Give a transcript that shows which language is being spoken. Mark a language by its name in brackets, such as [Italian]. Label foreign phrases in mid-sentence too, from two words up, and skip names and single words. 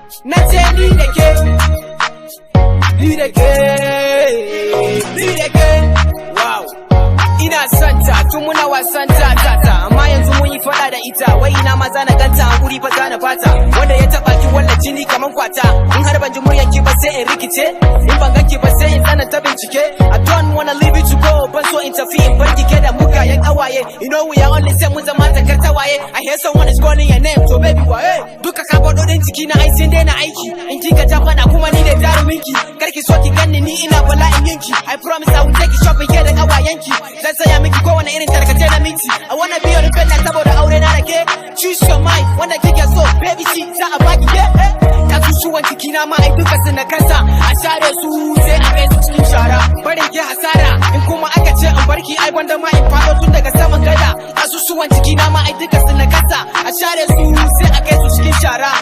[Hausa] Na ce ni da ke, ni da ke, ni da ke. Wow. Ina son ta, tun muna wasan ta, ta, ta. Amma yanzu mun yi faɗa da ita. Wai ina ma za na ganta, hankuri fa za na fata. Wanda ya taɓa ki, walla jini kaman kwata. In har ban ji muryan ki ba, sai in rikice. In ban gan ki ba, sai in tsananta bincike. Ke, [English] I don't wanna leave you to go. [Hausa] Ban so in tafi in bar ki ke da mugayen ƙawaye. [English] You know we are only same, [Hausa] mun zama takar tawaye. [English] I hear someone is calling your name, so baby, [Hausa] waye? Duka ka faɗo din jiki na ai sun daina aiki. In kika ja faɗa kuma ni ne jarumin ki. Kar ki so ki ganni ni ina bala'in yin ki. [English] I promise I will take you shopping [Hausa] ke da ƙawayen ki. Zan saya miki kowane irin tarkace na minti. [English] I wanna be your friend [Hausa] saboda aure na da ke. [English] Choose your mind, [Hausa] wanda kike so, baby, shi za a baki, yeah. Kasusuwan jikina ma ai duka su na kasa, a share su sai a kai su cikin shara. Barin ki hasara, in kuma aka ce in barki, ai gwanda ma in faɗo tun daga saman gada. Kasusuwan jikina ma ai duka su na kasa, a share su sai a kai su cikin shara.